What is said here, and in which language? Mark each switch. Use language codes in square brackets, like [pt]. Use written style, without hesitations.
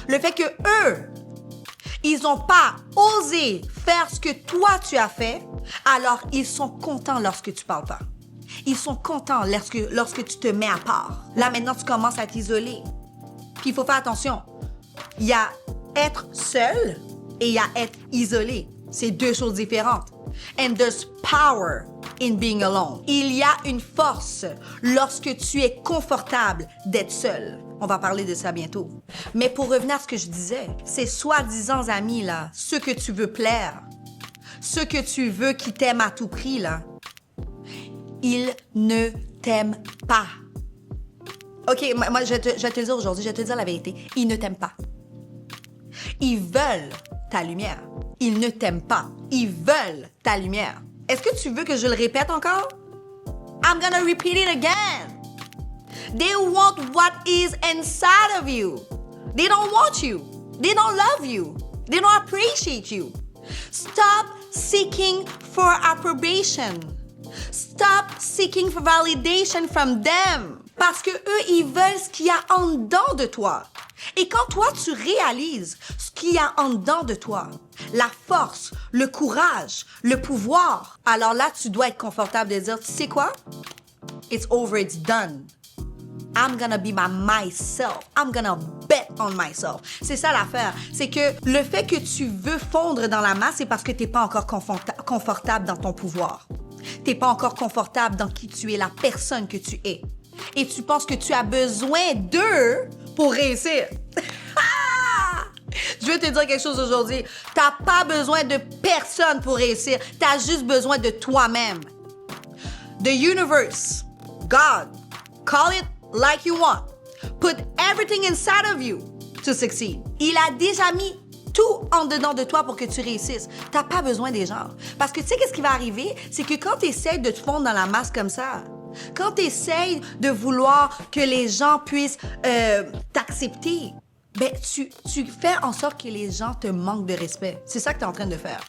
[fr] Le fait que eux, ils ont pas osé faire ce que toi, tu as fait. Alors, ils sont contents lorsque tu parles pas. Ils sont contents lorsque tu te mets à part. Là, maintenant, tu commences à t'isoler. Puis il faut faire attention. Il y a être seul et il y a être isolé. C'est deux choses différentes. [en] And there's power in being alone. [fr] Il y a une force lorsque tu es confortable d'être seul. On va parler de ça bientôt. Mais pour revenir à ce que je disais, ces soi-disant amis là, ceux que tu veux plaire, ceux que tu veux qui t'aiment à tout prix là, ils ne t'aiment pas. OK, moi, je vais te le dire aujourd'hui, je vais te dire la vérité. Ils ne t'aiment pas. Ils veulent ta lumière. Ils ne t'aiment pas. Ils veulent ta lumière. Est-ce que tu veux que je le répète encore? [en] I'm gonna repeat it again. They want what is inside of you. They don't want you. They don't love you. They don't appreciate you. Stop seeking for approbation. Stop seeking for validation from them. [fr] Parce que eux, ils veulent ce qu'il y a en dedans de toi. Et quand toi, tu réalises ce qu'il y a en dedans de toi, la force, le courage, le pouvoir, alors là, tu dois être confortable de dire, tu sais quoi? [en] It's over, it's done. I'm gonna be myself. I'm gonna bet on myself. [fr] C'est ça l'affaire. C'est que le fait que tu veux fondre dans la masse, c'est parce que t'es pas encore confortable dans ton pouvoir. T'es pas encore confortable dans qui tu es, la personne que tu es. Et tu penses que tu as besoin d'eux pour réussir. Je veux te dire quelque chose aujourd'hui. T'as pas besoin de personne pour réussir. T'as juste besoin de toi-même. [en] The universe, God, call it like you want. Put everything inside of you to succeed. [fr] Il a déjà mis tout en dedans de toi pour que tu réussisses. T'as pas besoin des gens. Parce que tu sais qu'est-ce qui va arriver? C'est que quand tu essaies de te fondre dans la masse comme ça, quand tu essaies de vouloir que les gens puissent t'accepter, ben tu fais en sorte que les gens te manquent de respect. C'est ça que tu es en train de faire.